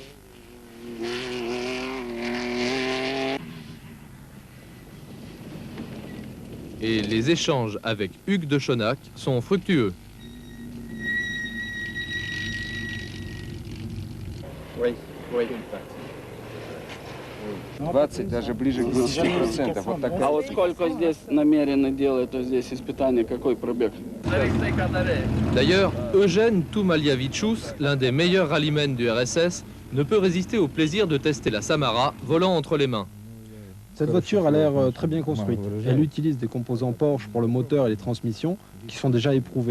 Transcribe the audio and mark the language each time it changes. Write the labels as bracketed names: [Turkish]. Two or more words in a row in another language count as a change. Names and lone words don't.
[French] Et les échanges avec Hugues de Schonack sont fructueux. Oui. 20, [Russian] даже ближе к 20%. Вот так. А вот сколько здесь намерены делать здесь испытания, какой пробег? [French] D'ailleurs, Eugène Toumaliavitchus, l'un des meilleurs rallymen du RSS, ne peut résister au plaisir de tester la Samara volant entre les mains. Cette voiture a l'air très bien construite. Elle utilise des composants Porsche pour le moteur et les transmissions qui sont déjà éprouvés.